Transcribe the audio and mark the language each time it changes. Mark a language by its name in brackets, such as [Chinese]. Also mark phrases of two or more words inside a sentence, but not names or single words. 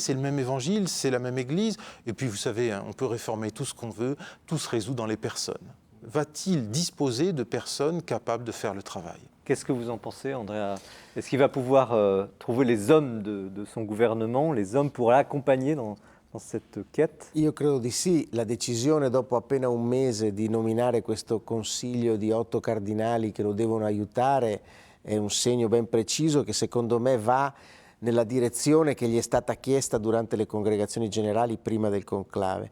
[French] C'est le même évangile, c'est la même Église. Et puis, vous savez, on peut réformer tout ce qu'on veut. Tout se résout dans les personnes. Va-t-il disposer de personnes capables de faire le travail? Qu'est-ce que vous en pensez, Andrea? Est-ce qu'il va pouvoir trouver les hommes de son gouvernement, les hommes pour l'accompagner dans cette quête? [Italian] Io credo di sì, la decisione dopo appena un mese di nominare questo consiglio di 8 cardinali che lo devono aiutare è un segno ben preciso che secondo me va nella direzione che gli è stata chiesta durante le congregazioni generali prima del conclave.